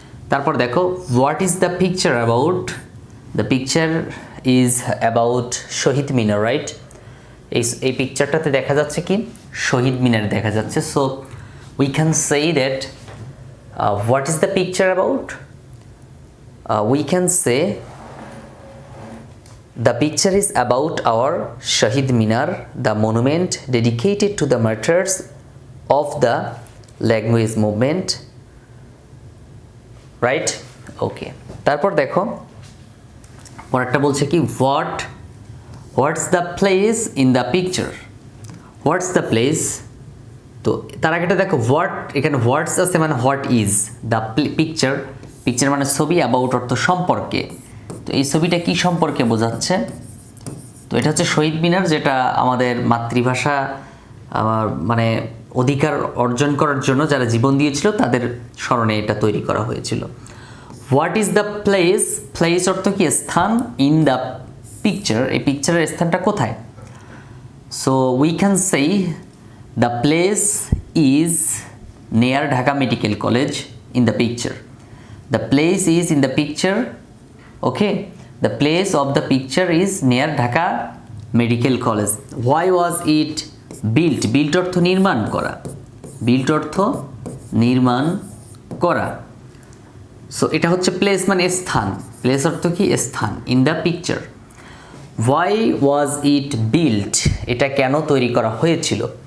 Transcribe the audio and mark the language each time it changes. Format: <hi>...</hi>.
<bn>তারপর দেখো,</bn> <en>What is the picture about? The picture is about Shahid Minar, right?</en> <bn>এই পিকচারটাতে দেখা যাচ্ছে</bn> <en>কি? শহীদ মিনার দেখা যাচ্ছে। So we can say that what is the picture about? We can say the picture is about our Shahid Minar, the monument dedicated to the martyrs of the language movement, right? Okay.</en> <bn>তারপর দেখো পরেরটা বলছে কি</bn> <en>what's the place in the picture? What's the place?</en> <bn>তো তার আগেটা দেখো এখানে হোয়াটস আছে মানে</bn> <en>What is the picture.</en> <bn>Picture মানে ছবি, অ্যাবাউট অর্থ সম্পর্কে। তো এই ছবিটা কি সম্পর্কে বোঝাচ্ছে? তো এটা হচ্ছে শহীদ মিনার, যেটা আমাদের মাতৃভাষা মানে অধিকার অর্জন করার জন্য যারা জীবন দিয়েছিল তাদের স্মরণে এটা তৈরি করা হয়েছিল।</bn> <en>What is the place?</en> <bn>Place অর্থ কি? স্থান।</bn> <en>in the picture,</en> <bn>এই পিকচারের স্থানটা কোথায়?</bn> <en>So we can say the place is near Dhaka medical college in the picture. The place is in the picture, okay? The place of the picture is near Dhaka Medical College. Why was it built?</en> <bn>Built অর্থ নির্মাণ করা। Built অর্থ নির্মাণ করা। So এটা হচ্ছে place মানে স্থান। প্লেস অর্থ কি? স্থান।</bn> <en>In the picture. Why was it built?</en> <bn>এটা কেন তৈরি করা হয়েছিল?</bn>